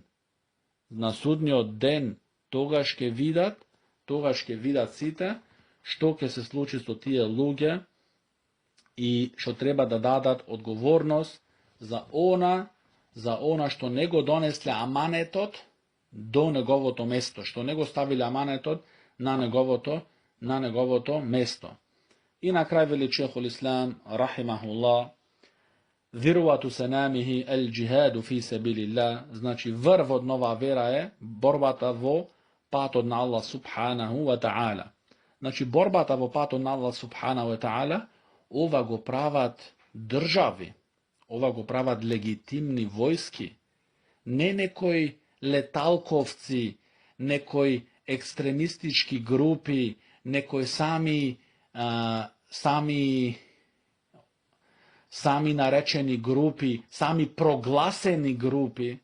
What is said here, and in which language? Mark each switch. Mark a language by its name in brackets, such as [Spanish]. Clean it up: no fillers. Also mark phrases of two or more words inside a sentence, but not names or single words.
[Macedonian] На судниот ден тогаш ќе видат сите што ќе се случи со тие луѓе и што треба да дадат одговорност за она што не го донесле аманетот до неговото место, што не го ставиле аманетот на неговото место. И на крај вели [Arabic] شيخ الإسلام رحمه الله, ذروة سنامه الجهاد في سبيل الله, [Macedonian] значи врвот на оваа вера е борбата во патот на [Arabic] الله سبحانه وتعالى. [Macedonian] Значи борбата во патот на [Arabic] الله سبحانه وتعالى, [Macedonian] ова го прават држави, ова го прават легитимни војски, не некои леталковци, некои екстремистички групи, некои сами наречени групи, сами прогласени групи.